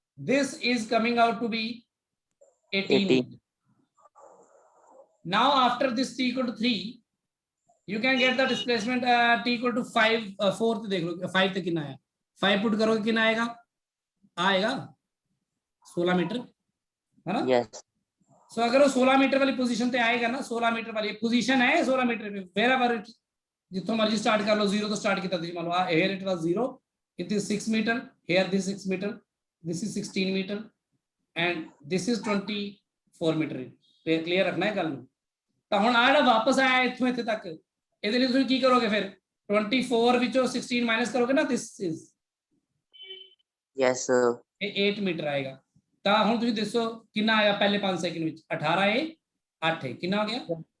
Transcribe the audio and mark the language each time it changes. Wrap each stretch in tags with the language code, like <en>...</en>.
<en>This is coming out to be 18 18. meters. Now after this t equal to 3, you can get the displacement t equal to 5 4 देख लो 5 तक कितना आया, 5 put करोगे कितना आएगा 16 मीटर, है ना? Yes.</en> <hi>सो अगर वो 16 मीटर वाली पोजीशन पे आएगा ना, 16 मीटर वाली पोजीशन है 16 मीटर पे, वेर एवर इट जितो मर्जी स्टार्ट कर लो, 0 तो स्टार्ट किया था मान लो</hi> <en>here it was 0, it is 6 meter, here this is 6 meter, this is 16 meter and this is 24 meter.</en> <pa>Clear रखना है गल ਨੂੰ। ਤਾਂ ਹੁਣ ਆ ਜਿਹੜਾ ਵਾਪਸ ਆਇਆ ਇੱਥੋਂ ਇੱਥੇ ਤੱਕ, ਇਹਦੇ ਲਈ ਤੁਸੀਂ ਕੀ ਕਰੋਗੇ ਫਿਰ? 24 ਵਿੱਚੋਂ 16 ਮਾਈਨਸ ਕਰੋਗੇ ਨਾ,</pa> <en>this is Yes, sir.</en> <pa>ਇਹ 8 ਮੀਟਰ ਆਏਗਾ। ਤਾਂ ਹੁਣ ਤੁਸੀਂ ਦੱਸੋ ਕਿੰਨਾ ਆਇਆ ਪਹਿਲੇ 5 ਸੈਕਿੰਡ ਵਿੱਚ? 18 ਹੈ 8 ਹੈ, ਕਿੰਨਾ ਹੋ ਗਿਆ?</pa>